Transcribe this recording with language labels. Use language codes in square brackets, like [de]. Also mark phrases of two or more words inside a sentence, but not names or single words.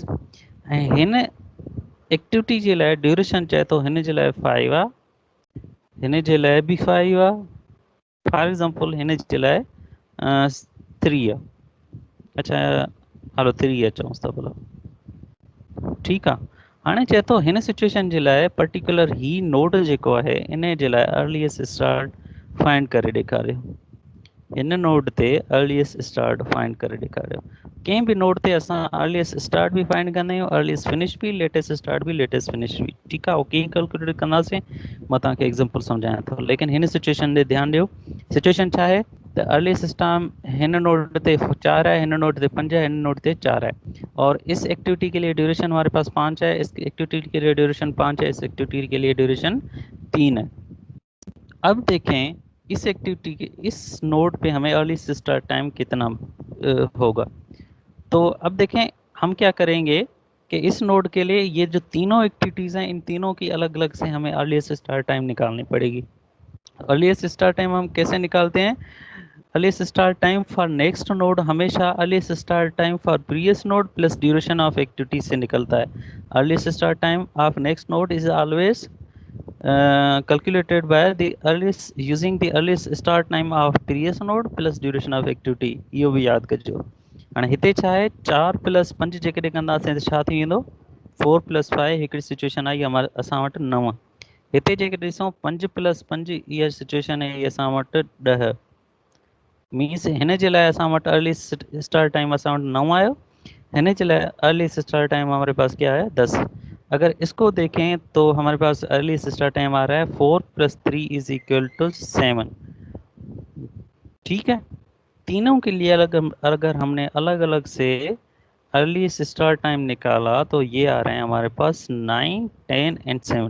[sd] ऐं हिन एक्टिविटी जे लाइ ड्यूरेशन चए थो हिन जे लाइ 5 आहे, हिन जे लाइ बि 5 आहे। [en] for example [sd] हिन जे लाइ 3 आहे। अच्छा हलो 3 आहे चऊंसि था भला, ठीकु आहे। हाणे चए थो हिन सिचुएशन जे लाइ पर्टिकुलर ही नोड जेको आहे इन जे लाइ [en] earliest start find [sd] करे ॾेखारियो। हिन नोड ते [en] earliest start find [sd] करे ॾेखारियो। कंहिं बि नोड ते असां [en] earliest start [sd] बि फाइंड कंदा आहियूं, [en] earliest finish [sd] बि, [en] latest start [sd] बि, [en] latest finish [sd] बि। ठीकु आहे, [en] okay calculate [sd] कंदासीं। मां तव्हांखे एग्ज़ाम्पल सम्झायां थो, लेकिन हिन सिचुएशन ते ध्यानु ॾियो। सिचुएशन छा आहे त [en] earliest start [sd] हिन नोड ते 4 है, [ur] हिन नोड ते 5 है, हिन नोड ते 4 है اور اس ایکٹیویٹی کے لیے ڈیوریشن ہمارے پاس 5 ہے، اس ایکٹیویٹی کے لیے ڈیوریشن 5 ہے، اس ایکٹیویٹی کے لیے ڈیوریشن 3 ہے. اب دیکھیں اس ایکٹیویٹی کے اس نوڈ پہ ہمیں [en] earliest start time [ur] کتنا ہوگا. تو اب دیکھیں ہم کیا کریں گے کہ اس نوڈ کے لیے یہ جو تینوں ایکٹیویٹیز ہیں ان تینوں کی الگ الگ سے ہمیں [en] earliest start time [ur] نکالنی پڑے گی. [en] earliest start time [ur] ہم کیسے نکالتے ہیں? [en] earliest start time for next node हमेशा earliest start time for previous node plus duration of activity [ur] سے نکلتا ہے. [en] earliest start time of next node is always calculated by the earliest using the earliest start time of previous node plus duration of activity। [sd] इहो बि यादि कजो। हाणे हिते छा आहे 4 + 5 जेकॾहिं कंदासीं त छा थी वेंदो 4 + 5 हिकिड़ी सिचुएशन आई हमारे असां वटि 9। हिते जेके ॾिसूं 5 + 5 इहा सिचुएशन आहे असां वटि 10 मीन्स हिन जे लाइ असां वटि [en] earliest start time [sd] असां वटि 9 आयो, हिन जे लाइ [en] earliest start time [ur] ہمارے پاس کیا ہے [sd] 10। [ur] اگر اس کو دیکھیں تو ہمارے پاس [en] earliest start time [ur] آ رہا ہے 4 + 3 = 7. ٹھیک ہے، تینوں کے لیے اگر ہم نے الگ الگ سے [en] earliest start time [ur] نکالا تو یہ آ رہے ہیں ہمارے پاس 9، 10 اینڈ 7.